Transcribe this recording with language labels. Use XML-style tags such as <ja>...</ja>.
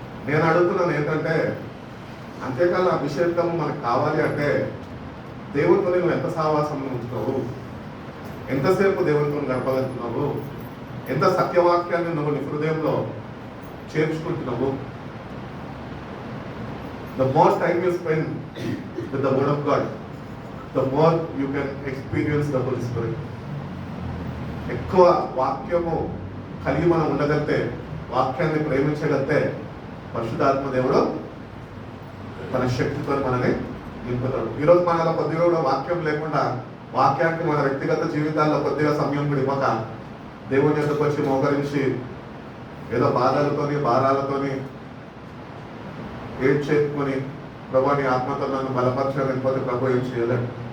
<te>నేను అడుగుతున్నాను ఏంటంటే అంత్యకాల అభిషేకం మనకు కావాలి అంటే దేవునితో నువ్వు ఎంత సహవాసంలో ఉంచుతావు, ఎంతసేపు దేవునితో గడపగలుగుతున్నావు, ఎంత సత్యవాక్యాన్ని నువ్వు నీ హృదయంలో చేర్చుకుంటున్నావు.</te> <en>The more time you spend with the word of God, the more you can experience the Holy Spirit.</en> <te>ఎక్కువ వాక్యము కలిగి మనం ఉండగలిగితే, వాక్యాన్ని ప్రేమించగలిగితే పరిశుద్ధాత్మ దేవుడు తన శక్తితో మనల్ని నింపుతాడు. ఈరోజు మనలో కొద్దిగా కూడా వాక్యం లేకుండా, వాక్యానికి మన వ్యక్తిగత జీవితాల్లో కొద్దిగా సమయం కూడా ఇవ్వక దేవుని యొక్కకు వచ్చి మోకరించి ఏదో బాధలతోని భారాలతోని ఏడ్ చేసుకొని ప్రభు నీ ఆత్మతో నన్ను బలపరచాలనిపోతే ప్రభు ఏం చేయలేడు.</te>